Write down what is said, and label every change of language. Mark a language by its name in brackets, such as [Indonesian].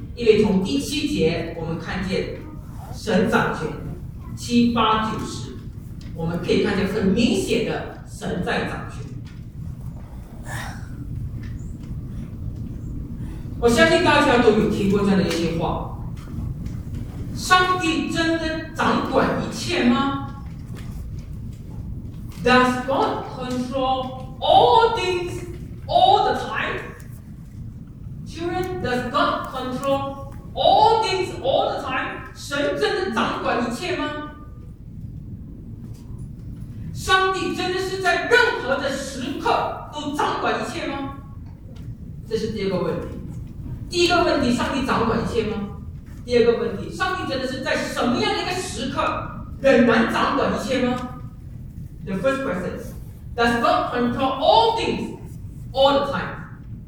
[Chinese] 因为从第七节我们看见神掌权，七八九十我们可以看见很明显的神在掌权。我相信大家都有听过这样的一些话，上帝真的掌管一切吗？ [English] Does God control all things all the time? Children, does God control all things all the time? [Chinese] 神真的掌管一切吗？上帝真的是在任何的时刻都掌管一切吗？这是第二个问题。第一个问题，上帝掌管一切吗？第二个问题，上帝真的是在什么样的一个时刻仍然掌管一切吗？ [English] The first question, does God control all things all the time?